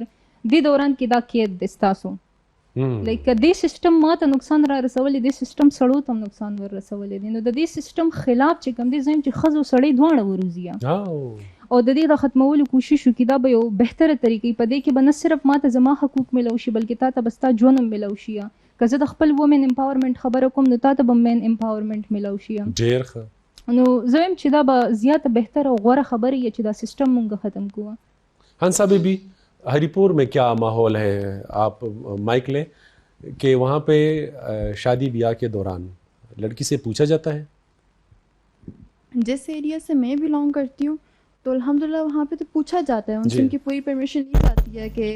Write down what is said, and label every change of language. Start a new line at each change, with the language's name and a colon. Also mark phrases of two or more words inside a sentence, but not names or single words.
Pashto: دې دوران کې دا قید دی ستاسو لایک دې سسټم ما ته نقصان را رسولی دې سسټم سړو ته نقصان ور رسولی دی نو د دې سسټم خلاف چې کوم دی زم چې ښځو سړی دواړه وروځي او د دې د ختمولو کوشش وکړي دا به یو بهتره طریقې په دې کې به نه صرف ما ته زما حقوق ملو شي بلکې تا ته به ستا ژوند هم ملو شي که زه د خپل
English: women empowerment
Pashto: خبره کوم نو تا ته به
English: men empowerment
Pashto: ملو شي ډېر ښه. نو زه وایم چې دا به زیاته بهتره او غوره خبره یې چې دا سسټم مونږ ختم کوو.
Urdu: ہنسا بی بی ہری پور میں کیا ماحول ہے؟ آپ مائک لیں کہ وہاں پہ شادی بیاہ کے دوران لڑکی سے پوچھا جاتا ہے؟ جس ایریا سے میں بلانگ کرتی ہوں تو الحمدللہ وہاں پہ تو پوچھا جاتا ہے ان سے ان کی پوری پرمیشن لی جاتی ہے کہ